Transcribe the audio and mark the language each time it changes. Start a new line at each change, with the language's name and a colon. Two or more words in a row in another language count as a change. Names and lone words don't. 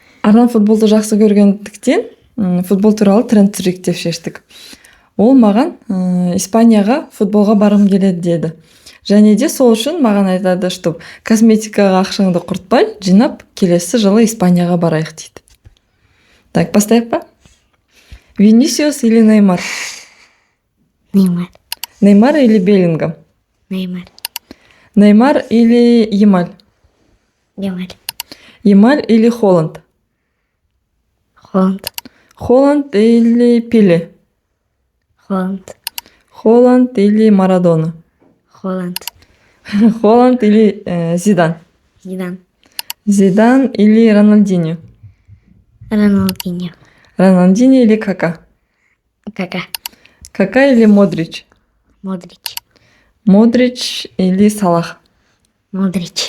Kazakh: Арнан футболду жақсы көргендіктен футбол туралы тренд деп шештік. Ол маған Испанияға футболға барғым келеді деді. Және де сол үшін маған айтады, что косметикаға ақшаңды құртпай, жинап, келесі жылы Испанияға барайық дейді.
Russian: Так, поставь па? Винисиус или Неймар? Неймар. Неймар или Беллингам? Неймар. Неймар или Ямаль? Ямаль. Ямаль или Холланд? Холланд. Холланд или Пеле? Холланд. Холланд или Марадона? Холланд. Холланд или Зидан? Зидан. Зидан или Рональдиньо? Роналдиньо. Рональдиньо или Кака? Кака. Кака или Модрич? Модрич. Модрич или Салах? Модрич.